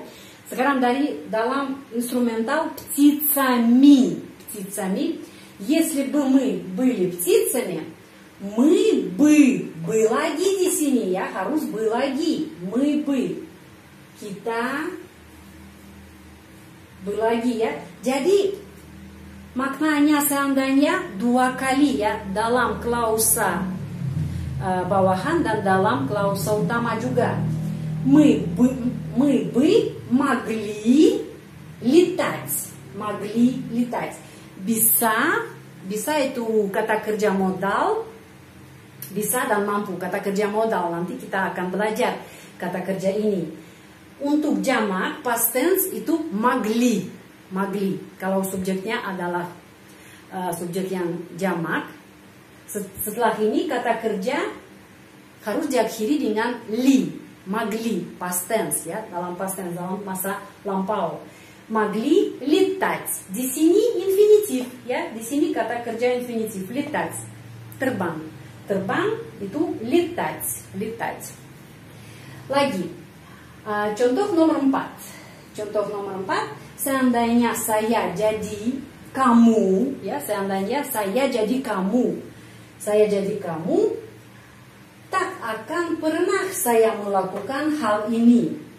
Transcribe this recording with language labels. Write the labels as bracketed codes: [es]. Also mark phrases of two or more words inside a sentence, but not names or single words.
[id] Sekarang dalam instrumental [ru] птицами, если бы мы были птицами, мы бы [id] lagi di sini ya, harus бы lagi, [ru] мы бы, [id] kita бы lagi ya. Jadi maknanya seandainya dua kali ya, dalam klausa bawahan dan dalam klausa utama juga. [ru] Мы бы могли летать. [id] Bisa itu kata kerja modal. Bisa dan mampu, kata kerja modal. Nanti kita akan belajar kata kerja ini. Untuk jamak [en] past tense [id] itu могли. Kalau subjeknya adalah subjek yang jamak. Setelah ini kata kerja harus diakhiri dengan li, могли, [en] past tense [id] ya, dalam [en] past tense, [id] dalam masa lampau. Могли летать. Di sini infinitif ya, di sini kata kerja infinitif, летать, terbang. Terbang itu летать. Lagi, contoh nomor 4. Contoh nomor 4, seandainya saya jadi kamu, ya, seandainya saya jadi kamu, tak akan pernah saya melakukan hal ini.